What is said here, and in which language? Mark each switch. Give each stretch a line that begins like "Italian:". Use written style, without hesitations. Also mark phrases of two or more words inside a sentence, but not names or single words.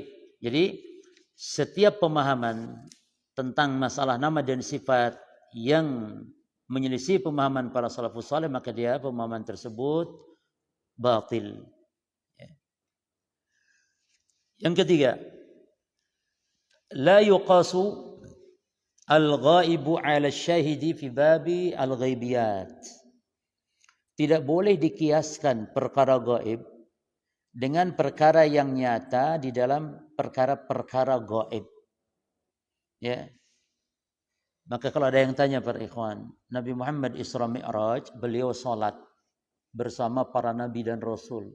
Indonesian: Jadi setiap pemahaman tentang masalah nama dan sifat yang menyelisih pemahaman para salafus saleh, maka dia pemahaman tersebut batil. Ya. Yang ketiga,
Arabic: la yuqasu al-ghaibu 'ala syahidi fi babi al-ghaibiyat.
Indonesian: Tidak boleh dikiaskan perkara gaib dengan perkara yang nyata di dalam perkara-perkara gaib. Ya. Maka kalau ada yang tanya para ikhwan, Nabi Muhammad Isra Mi'raj, beliau salat bersama para nabi dan rasul.